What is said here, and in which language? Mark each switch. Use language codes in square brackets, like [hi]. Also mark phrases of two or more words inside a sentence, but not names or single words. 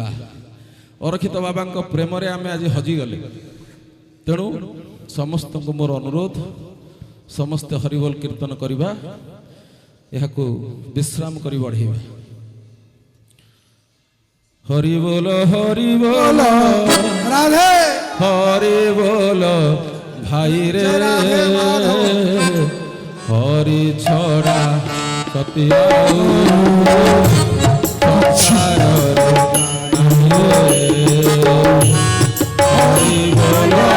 [or] ଅରକ୍ଷିତ ବାବାଙ୍କ ପ୍ରେମରେ ଆମେ ଆଜି ହଜିଗଲେ। ତେଣୁ ସମସ୍ତଙ୍କୁ ମୋର ଅନୁରୋଧ, ସମସ୍ତେ ହରିବୋଲ କୀର୍ତ୍ତନ କରିବା, ଏହାକୁ ବିଶ୍ରାମ କରି ବଢ଼େଇବା। ହରିବୋଲ ହରିବୋଲ ରାଧେ [bn] হরি বল ভাই রে, হরি ছড়া কতি হরি বল